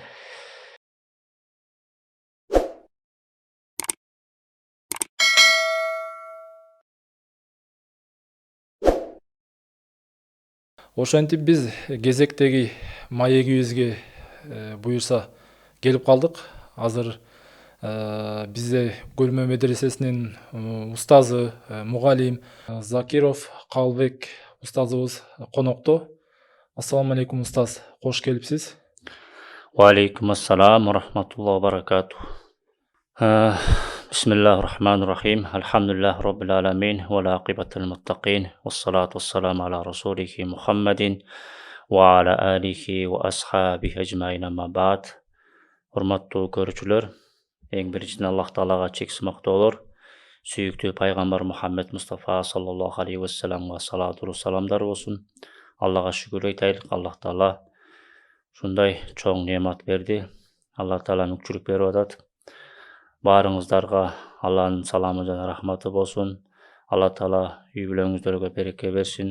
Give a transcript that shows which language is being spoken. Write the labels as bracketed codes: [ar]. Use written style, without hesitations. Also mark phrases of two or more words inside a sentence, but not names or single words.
[ky] Ошентип биз кезектеги маегибизге буюрса келип калдык. Азыр бизде Көлмө медресесинин устазы, мугалим Закиров Калбек устазыбыз конокто. [ar] السلام عليكم [ky] устаз, кош келипсиз. [ar] وعليكم السلام ورحمة الله وبركاته. بسم الله الرحمن الرحيم الحمد لله رب العالمين والعاقبة للمتقين. والصلاة والسلام على رسوله محمد وعلى آله وأصحابه أجمعين أما بعد. [ky] Урматтуу көрүүчүлөр, эң биринчиден Аллах Таалага чексиз мактоолор, сүйүктүү пайгамбар Мухаммед Мустафа [ar] صلى الله عليه وسلم [ky] салату саламдар болсун. Аллага шүгүр айтайлык. Аллах Таала ушундай чоң неамат берди. Аллах Таала мүкчүлүк берип атат. Баарыңыздарга Алланын саламы жана рахматы болсун. Аллах Таала үй бүлөңүздөргө береке берсин.